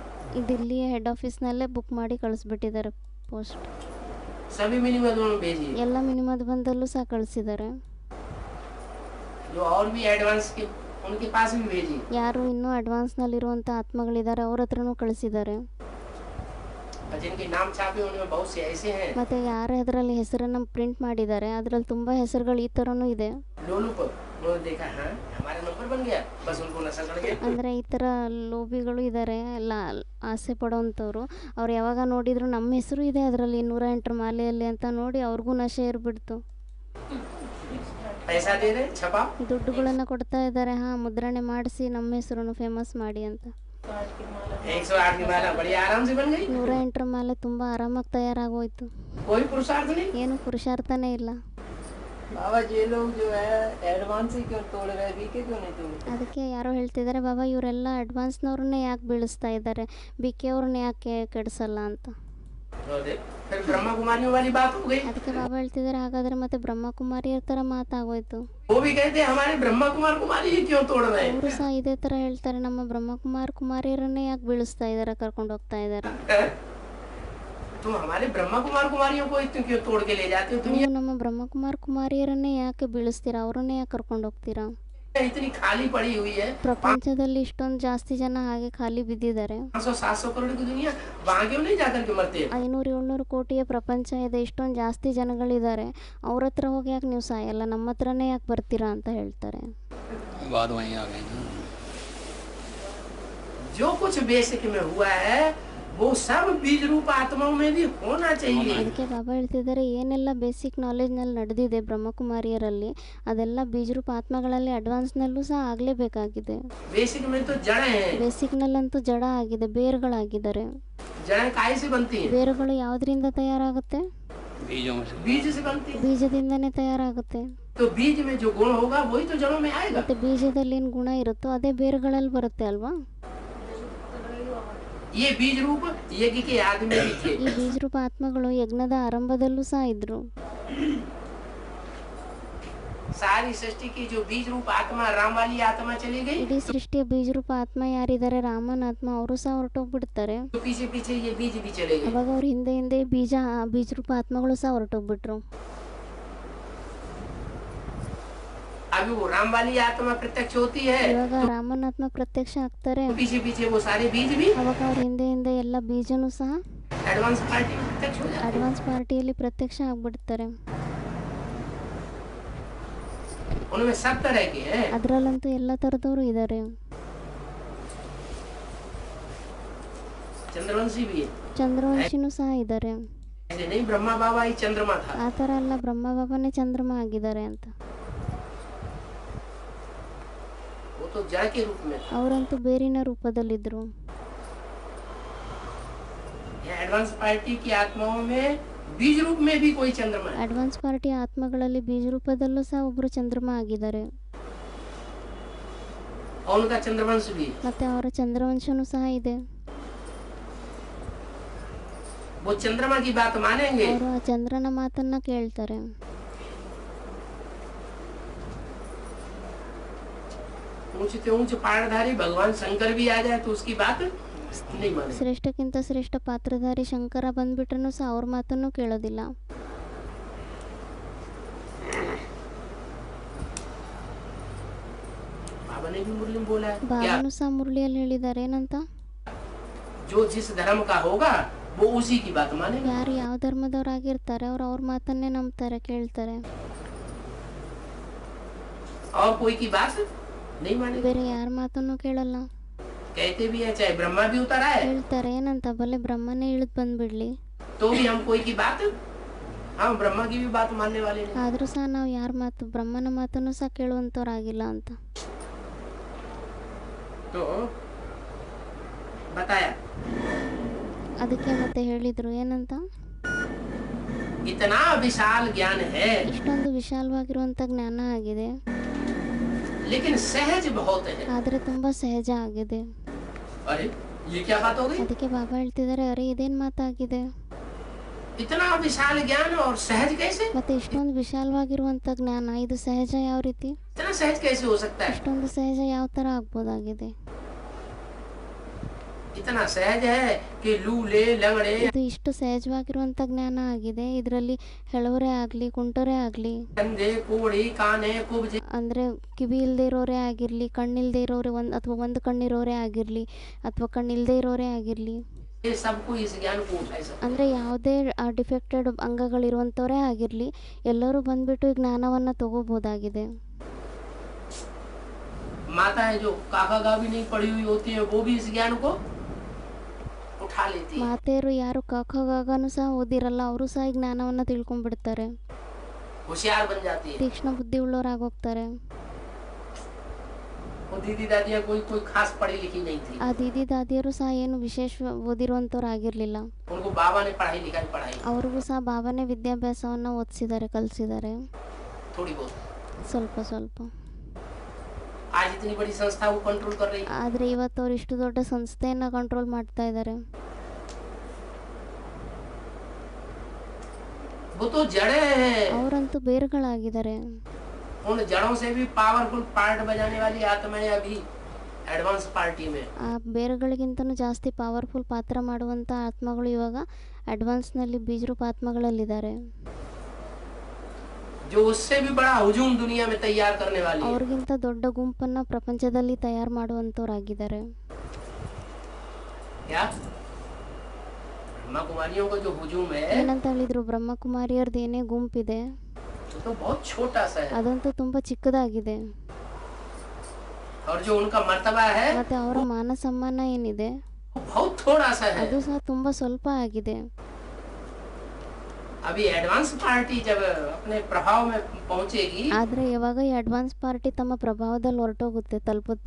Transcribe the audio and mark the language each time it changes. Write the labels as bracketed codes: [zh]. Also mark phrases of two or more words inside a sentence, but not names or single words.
[kn] ಈ ದಿಲ್ಲಿಯ [en] head office [kn] ಬುಕ್ ಮಾಡಿ ಕಳಿಸ್ಬಿಟ್ಟಿದ್ದಾರೆ ಪೋಸ್ಟ್. [hi] सभी मिनिमम में भेजिए। [kn] ಎಲ್ಲ ಮಿನಿಮದ ಬಂದಲ್ಲೂ ಸಹ ಕಳಿಸಿದ್ದಾರೆ. [hi] जो और भी एडवांस के उनके पास भी भेजिए। [kn] ಯಾರು ಇನ್ನೂ ಅಡ್ವಾನ್ಸ್ನಲ್ಲಿರುವಂಥ ಆತ್ಮಗಳಿದ್ದಾರೆ ಅವ್ರ ಹತ್ರನೂ ಕಳಿಸಿದ್ದಾರೆ. [hi] और जिनके नाम छापे उनमें बहुत से ऐसे हैं। [kn] ಮತ್ತು ಯಾರು ಅದರಲ್ಲಿ ಹೆಸರನ್ನು ಪ್ರಿಂಟ್ ಮಾಡಿದ್ದಾರೆ ಅದರಲ್ಲಿ ತುಂಬ ಹೆಸರುಗಳು ಈ ಥರನೂ ಇದೆ. [hi] लोलुप उन्होंने देखा, हाँ हमारा नंबर बन गया, बस उनको नशा चढ़ गया। [kn] ಅಂದರೆ ಈ ಥರ ಲೋಭಿಗಳು ಇದ್ದಾರೆ, ಎಲ್ಲ ಆಸೆ ಪಡೋವಂಥವ್ರು. ಅವ್ರು ಯಾವಾಗ ನೋಡಿದ್ರು ನಮ್ಮ ಹೆಸರು ಇದೆ ಅದರಲ್ಲಿ 108 ಮಾಲೆಯಲ್ಲಿ ಅಂತ ನೋಡಿ ಅವ್ರಿಗೂ ನಶೆ ಇರ್ಬಿಡ್ತು. [hi] पैसा दे रहे छपा, [kn] ದುಡ್ಡುಗಳನ್ನು ಕೊಡ್ತಾ ಇದ್ದಾರೆ, ಹಾಂ ಮುದ್ರಣೆ ಮಾಡಿಸಿ ನಮ್ಮ ಹೆಸರನ್ನು ಫೇಮಸ್ ಮಾಡಿ ಅಂತ. [hi] 108 की माला बड़ी आराम से बन गई। [kn] 108 ಮಾಲೆ ತುಂಬ ಆರಾಮಾಗಿ ತಯಾರಾಗೋಯ್ತು, [hi] कोई पुरुषार्थ नहीं। [kn] ಏನು ಪುರುಷಾರ್ಥನೇ ಇಲ್ಲ. [hi] बाबा ये लोग जो है एडवांस ही क्यों तोड़ रहे हैं, बीके क्यों नहीं तोड़ रहे? [kn] ಅದಕ್ಕೆ ಯಾರೋ ಹೇಳ್ತಿದ್ದಾರೆ, ಬಾಬಾ ಇವರೆಲ್ಲ ಅಡ್ವಾನ್ಸ್ನವ್ರನ್ನೇ ಯಾಕೆ ಬೀಳಿಸ್ತಾ ಇದ್ದಾರೆ, ಬಿ ಕೆ ಅವ್ರನ್ನ ಯಾಕೆ ಕೆಡಿಸಲ್ಲ ಅಂತ. [hi] फिर ब्रह्मा कुमारियों वाली बात हो गई। [kn] ಅದಕ್ಕೆ ಬಾಬಾ ಹೇಳ್ತಿದ್ದಾರೆ, ಹಾಗಾದರೆ ಮತ್ತೆ ಬ್ರಹ್ಮಕುಮಾರಿಯರ ಥರ ಮಾತಾಗೋಯ್ತು. [hi] वो भी कहते हैं हमारे ब्रह्मा कुमार कुमारी ये क्यों तोड़ रहे [kn] ಅವರು ಸಹ ಇದೇ ಥರ ಹೇಳ್ತಾರೆ, ನಮ್ಮ ಬ್ರಹ್ಮಕುಮಾರ್ ಕುಮಾರಿಯರನ್ನೇ ಯಾಕೆ ಬೀಳಿಸ್ತಾ ಇದ್ದಾರೆ, ಕರ್ಕೊಂಡು ಹೋಗ್ತಾ ಇದ್ದಾರೆ. [hi] हैं। तुम हमारे ब्रह्मा कुमार कुमारियों को इतने क्यों तोड़ के ले जाते हो? [kn] ನೀವು ನಮ್ಮ ब्रह्मकुमार ಕುಮಾರಿಯರನ್ನೇ ಯಾಕೆ ಬೀಳಿಸ್ತೀರಾ, ಅವರನ್ನೇ ಯಾಕೆ ಕರ್ಕೊಂಡು ಹೋಗ್ತೀರಾ. [hi] इतनी खाली पड़ी हुई है, [kn] ಪ್ರಪಂಚದಲ್ಲಿ ಇಷ್ಟೊಂದು ಜಾಸ್ತಿ ಜನ ಹಾಗೆ ಖಾಲಿ ಬಿದ್ದಿದ್ದಾರೆ. [hi] 500-700 करोड़ की दुनिया, वहाँ क्यों नहीं जाकर के मरते हैं? [kn] 500-700 ಕೋಟಿಯ ಪ್ರಪಂಚ ಇದೆ, ಇಷ್ಟೊಂದು ಜಾಸ್ತಿ ಜನಗಳಿದ್ದಾರೆ, ಅವ್ರ ಹತ್ರ ಹೋಗಿ ಯಾಕೆ ನೀವು ಸಾಯಲ್ಲ, ನಮ್ಮ ಹತ್ರನೇ ಯಾಕೆ ಬರ್ತೀರಾ ಅಂತ ಹೇಳ್ತಾರೆ. [hi] बाद वहीं आ गए ना। जो कुछ बेसिक में हुआ है वो सब बीज रूप आत्माओं में भी होना चाहिए। [kn] ಅದಕ್ಕೆ ಬಾಬಾ ಹೇಳ್ತಿದ್ದಾರೆ, ಏನೆಲ್ಲ [en] basic knowledge [kn] ನಡೆದಿದೆ ಬ್ರಹ್ಮಕುಮಾರಿಯರಲ್ಲಿ ಅದೆಲ್ಲ ಬೀಜರೂಪ ಆತ್ಮಗಳಲ್ಲಿ ಅಡ್ವಾನ್ಸ್ನಲ್ಲೂ ಸಹ ಆಗಲೇಬೇಕಾಗಿದೆ. [hi] बेसिक में तो जड़ें हैं, [kn] ಬೇಸಿಕ್ನಲ್ಲಂತೂ ಜಡ ಆಗಿದೆ, ಬೇರುಗಳಾಗಿದ್ದಾರೆ. [hi] जड़ें काय से बनती हैं? [kn] ಬೇರುಗಳು ಯಾವುದರಿಂದ ತಯಾರಾಗುತ್ತೆ, [hi] बीजों में से बीज से बनती हैं। [kn] ಬೀಜದಿಂದನೇ ತಯಾರಾಗುತ್ತೆ. [hi] तो बीज में जो गुण होगा वही तो जड़ों में आएगा। [kn] ಮತ್ತೆ ಬೀಜದಲ್ಲಿ ಏನು ಗುಣ ಇರುತ್ತೋ ಅದೇ ಬೇರುಗಳಲ್ಲಿ ಬರುತ್ತೆ ಅಲ್ವಾ. [hi] ये बीज रूप यज्ञ के आदि में भी थे। [kn] ಈ ಬೀಜರೂಪ ಆತ್ಮಗಳು ಯಜ್ಞದ ಆರಂಭದಲ್ಲೂ ಸಹ ಇದ್ರು. [hi] सारी सृष्टि की जो बीज रूप आत्मा राम वाली आत्मा चली गई, [kn] ಇಡೀ ಸೃಷ್ಟಿಯ ಬೀಜರೂಪ ಆತ್ಮ ಯಾರಿದ್ದಾರೆ, ರಾಮನ ಆತ್ಮ, ಅವರು ಸಹ ಹೊರಟೋಗ್ಬಿಡ್ತಾರೆ. [hi] तो पीछे पीछे ये बीज भी चले गए। [kn] ಅವಾಗ ಅವ್ರ ಹಿಂದೆ ಹಿಂದೆ ಬೀಜರೂಪ ಆತ್ಮಗಳು ಸಹ ಹೊರಟೋಗ್ಬಿಟ್ರು. [hi] अभी वो राम वाली आत्मा प्रत्यक्ष होती है, [kn] ಇವಾಗ ರಾಮನ ಆತ್ಮ ಪ್ರತ್ಯಕ್ಷ ಆಗ್ತಾರೆ, [hi] तो पीछे पीछे वो सारे बीज भी [kn] ಅವಾಗ ಅವ್ರ ಹಿಂದೆ ಹಿಂದೆ ಎಲ್ಲ ಬೀಜನೂ ಸಹ [hi] एडवांस पार्टी में प्रत्यक्ष हो जाते [kn] ಅಡ್ವಾನ್ಸ್ ಪಾರ್ಟಿಯಲ್ಲಿ ಪ್ರತ್ಯಕ್ಷ ಆಗ್ಬಿಡ್ತಾರೆ. [hi] हैं। उनमें सब तरह के हैं। [kn] ಅದರಲ್ಲಂತೂ ಎಲ್ಲ ಥರದವರು ಇದ್ದಾರೆ. [hi] चंद्रवंशी भी है, [kn] ಚಂದ್ರವಂಶಿನೂ ಸಹ ಇದ್ದಾರೆ. [hi] ऐसे नहीं ब्रह्मा बाबा ही चंद्रमा था। [kn] ಆ ಥರ ಎಲ್ಲ ಬ್ರಹ್ಮ ಬಾಬಾನೇ ಚಂದ್ರಮ ಆಗಿದ್ದಾರೆ ಅಂತ. [hi] वो तो जड़ के रूप में था। [kn] ಅವರಂತೂ ಬೇರಿನ ರೂಪದಲ್ಲಿದ್ದರು. [hi] एडवांस पार्टी की आत्माओं में बीज रूप में भी कोई चंद्रमा है। [kn] ಅಡ್ವಾನ್ಸ್ ಪಾರ್ಟಿ ಆತ್ಮಗಳಲ್ಲಿ ಬೀಜ ರೂಪದಲ್ಲೂ ಸಹ ಒಬ್ಬರು ಚಂದ್ರಮ ಆಗಿದ್ದಾರೆ. [hi] और उनका चंद्रवंश भी है। [kn] ಮತ್ತೆ ಅವರ ಚಂದ್ರವಂಶನೂ ಸಹ ಇದೆ. [hi] वो चंद्रमा की बात मानेंगे, [kn] ಅವರು ಆ ಚಂದ್ರನ ಮಾತನ್ನ ಕೇಳ್ತಾರೆ. [hi] ऊंच से ऊंच पारधारी भगवान शंकर भी आ जाए तो उसकी बात नहीं माने। [kn] ಶ್ರೇಷ್ಠಕ್ಕಿಂತ ಶ್ರೇಷ್ಠ ಪಾತ್ರಧಾರಿ ಶಂಕರ ಬಂದ್ಬಿಟ್ರೂ ಸಹ ಅವ್ರ ಮಾತನ್ನು ಕೇಳೋದಿಲ್ಲ. [hi] बाबा बाबा ने भी मुरली में बोला है क्या [kn] ಬಾಬಾನು ಸಹ ಮುರಳಿಯಲ್ಲಿ ಹೇಳಿದ್ದಾರೆ ಏನಂತ, [hi] जो जिस धर्म का होगा वो उसी की बात मानेगा। [kn] ಯಾರು ಯಾವ ಧರ್ಮದವರಾಗಿರ್ತಾರೆ ಅವ್ರು ಅವ್ರ ಮಾತನ್ನೇ ನಂಬ್ತಾರೆ, ಕೇಳ್ತಾರೆ, [hi] और कोई की बात नहीं मानेगा। [kn] ಬೇರೆ ಯಾರ ಮಾತನ್ನು ಕೇಳಲ್ಲ. [hi] कहते भी है चाहे ब्रह्मा भी उतर आए [kn] ಹೇಳ್ತಾರೆ ಏನಂತ, ಬಲೆ ಬ್ರಹ್ಮನೇ ಇಳಿದು ಬಂದ್ಬಿಡ್ಲಿ, [hi] तो भी हम कोई की बात, हम ब्रह्मा की भी बात मानने वाले नहीं। [kn] ಆದರೂ ಸಹ ನಾವು ಯಾರ ಮಾತು, ಬ್ರಹ್ಮನ ಮಾತನ್ನು ಸಹ ಕೇಳುವಂಥವ್ರಾಗಿಲ್ಲ ಅಂತ. [hi] तो बताया [kn] ಅದಕ್ಕೆ ಮತ್ತೆ ಹೇಳಿದರು ಏನಂತ, [hi] इतना विशाल ज्ञान है [kn] ಇಷ್ಟೊಂದು ವಿಶಾಲವಾಗಿರುವಂಥ ಜ್ಞಾನ ಆಗಿದೆ, [hi] लेकिन सहज बहुत है। [kn] ಆದರೆ ತುಂಬ ಸಹಜ ಆಗಿದೆ. [hi] अरे ये क्या बात हो गई, [kn] ಅದಕ್ಕೆ ಬಾಬಾ ಹೇಳ್ತಿದ್ದಾರೆ, ಅರೆ ಇದೇನು ಮಾತಾಗಿದೆ, [hi] इतना विशाल ज्ञान और सहज कैसे, [kn] ಮತ್ತೆ ಇಷ್ಟೊಂದು ವಿಶಾಲವಾಗಿರುವಂಥ ಜ್ಞಾನ ಇದು ಸಹಜ ಯಾವ ರೀತಿ, [hi] इतना सहज कैसे हो सकता है। [kn] ಇಷ್ಟೊಂದು ಸಹಜ ಯಾವ ಥರ ಆಗ್ಬೋದಾಗಿದೆ, [hi] इतना सहज है कि लूले लंगड़े [kn] ಇದು ಇಷ್ಟು ಸಹಜವಾಗಿರುವಂಥ ಜ್ಞಾನ ಆಗಿದೆ, ಇದರಲ್ಲಿ ಹೆಳವರೇ ಆಗಲಿ ಕುಂಟರೇ ಆಗಲಿ, [hi] कंधे कोड़ी काने कुब्ज [kn] ಅಂದರೆ ಕಿವಿ ಇಲ್ಲದೆ ಇರೋರೇ ಆಗಿರಲಿ, ಕಣ್ಣಿಲ್ಲದೆ ಇರೋರೇ ಅಥವಾ ಒಂದು ಕಣ್ಣಿರೋರೇ ಆಗಿರಲಿ ಅಥವಾ ಕಣ್ಣಿಲ್ಲದೆ ಇರೋರೇ ಆಗಿರಲಿ, [hi] ये सबको इस ज्ञान को उठाए सकते। [kn] ಅಂದರೆ ಯಾವುದೇ ಡಿಫೆಕ್ಟೆಡ್ ಅಂಗಗಳಿರುವಂಥವರೇ ಆಗಿರಲಿ ಎಲ್ಲರೂ ಬಂದ್ಬಿಟ್ಟು ಈ ಜ್ಞಾನವನ್ನು ತಗೋಬೋದಾಗಿದೆ. [hi] माताएं जो काका गा भी नहीं पढ़ी हुई होती है वो भी इस ज्ञान को उठा लेती है। [kn] ಮಾತೆಯರು ಯಾರು ಕಖಗಾಗನೂ ಸಹ ಓದಿರಲ್ಲ ಅವರು ಸಹ ಈ ಜ್ಞಾನವನ್ನು ತಿಳ್ಕೊಂಡ್ಬಿಡ್ತಾರೆ, [hi] होशियार बन जाती है। [kn] ತೀಕ್ಷ್ಣ ಬುದ್ಧಿ ಉಳ್ಳವರಾಗೋಗ್ತಾರೆ. [hi] वो दीदी दादियां कोई कोई खास पढ़ी लिखी नहीं थी, [kn] ಆ ದೀದಿ ದಾದಿಯರು ಸಹ ಏನು ವಿಶೇಷ ಓದಿರುವಂಥವ್ರು ಆಗಿರಲಿಲ್ಲ, [hi] उनको बाबा ने पढ़ाई लिखाई पढ़ाई [kn] ಅವ್ರಿಗೂ ಸಹ ಬಾಬಾನೇ ವಿದ್ಯಾಭ್ಯಾಸವನ್ನು ಓದಿಸಿದ್ದಾರೆ, ಕಲಿಸಿದ್ದಾರೆ [hi] थोड़ी बहुत। [kn] ಸ್ವಲ್ಪ ಸ್ವಲ್ಪ. [hi] आज इतनी बड़ी संस्था वो कंट्रोल कर रही है। [kn] ಆದರೆ ಇವತ್ತು ಅವ್ರು ಇಷ್ಟು ದೊಡ್ಡ ಸಂಸ್ಥೆಯನ್ನು ಕಂಟ್ರೋಲ್ ಮಾಡ್ತಾ ಇದ್ದಾರೆ. [hi] वो तो जड़े हैं, [kn] ಅವರಂತೂ ಬೇರುಗಳಾಗಿದ್ದಾರೆ. [hi] उन जड़ों से भी [en] powerful part [hi] बजाने वाली आत्माएं अभी एडवांस पार्टी में। [kn] ಆ ಬೇರುಗಳಿಗಿಂತನೂ ಜಾಸ್ತಿ ಪವರ್ಫುಲ್ ಪಾತ್ರ ಮಾಡುವಂಥ ಆತ್ಮಗಳು ಇವಾಗ ಅಡ್ವಾನ್ಸ್ನಲ್ಲಿ ಬೀಜರೂಪ ಆತ್ಮಗಳಲ್ಲಿದ್ದಾರೆ, [hi] जो उससे भी बड़ा हुजूम दुनिया में तैयार करने वाली है। [kn] ಅವ್ರಿಗಿಂತ ದೊಡ್ಡ ಗುಂಪನ್ನು ಪ್ರಪಂಚದಲ್ಲಿ ತಯಾರು ಮಾಡುವಂಥವ್ರಾಗಿದ್ದಾರೆ. [hi] क्या ब्रह्मा कुमारियों का जो हुजूम है [kn] ಏನಂತ ಹೇಳಿದ್ರು, ಬ್ರಹ್ಮಕುಮಾರಿಯರ್ದು ಏನೇ ಗುಂಪಿದೆ [hi] वो तो बहुत छोटा सा है, [kn] ಅದಂತೂ ತುಂಬ ಚಿಕ್ಕದಾಗಿದೆ, [hi] और जो उनका मर्तबा है [kn] ಮತ್ತೆ ಅವರ ಮಾನ ಸಮ್ಮಾನ ಏನಿದೆ [hi] वो बहुत थोड़ा सा है। [kn] ಅದು ಸಹ ತುಂಬ ಸ್ವಲ್ಪ ಆಗಿದೆ. [hi] अभी एडवांस पार्टी जब अपने प्रभाव में पहुंचेगी [kn] ಆದರೆ ಯಾವಾಗ ಈ ಅಡ್ವಾನ್ಸ್ ಪಾರ್ಟಿ ತಮ್ಮ ಪ್ರಭಾವದಲ್ಲಿ ಹೊರಟೋಗುತ್ತೆ, ತಲುಪುತ್ತೆ,